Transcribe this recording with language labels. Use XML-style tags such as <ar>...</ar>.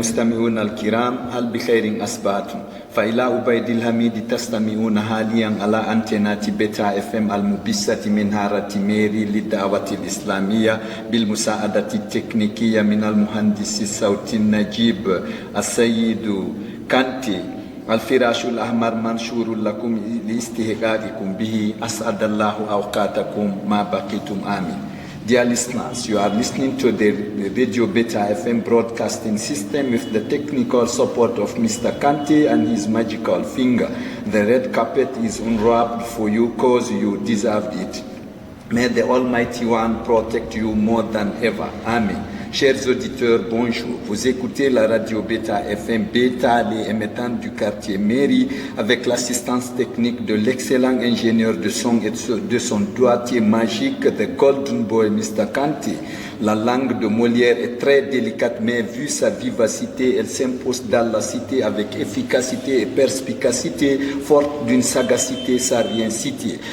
<ar>مستمعون الكرام، هل بخير أصبحتم؟ فإلى عبيد الحميد تستمعون حاليا على أنتنات بيتا اف ام المبثة من هارة ميري للدعوة الإسلامية بالمساعدة التكنيكية من المهندس الصوتي النجيب السيد كانتي. الفراش الأحمر منشور لكم لاستحقاقكم به. أسعد الله أوقاتكم ما بقيتم آمين.</ar> <en>Dear listeners, you are listening to the Radio Beta FM broadcasting system with the technical support of Mr. Kante and his magical finger. The red carpet is unwrapped for you cause you deserved it. May the Almighty One protect you more than ever. Amen.</en> <fr>Chers auditeurs, bonjour. Vous écoutez la radio Beta FM Beta, les émettants du quartier Mairie, avec l'assistance technique de l'excellent ingénieur de son et de son doigtier magique,</fr> <en>the Golden Boy,</en> <fr>Mr. Kante. La langue de Molière est très délicate, mais vu sa vivacité, elle s'impose dans la cité avec efficacité et perspicacité, forte d'une sagacité sans rien citer.</fr>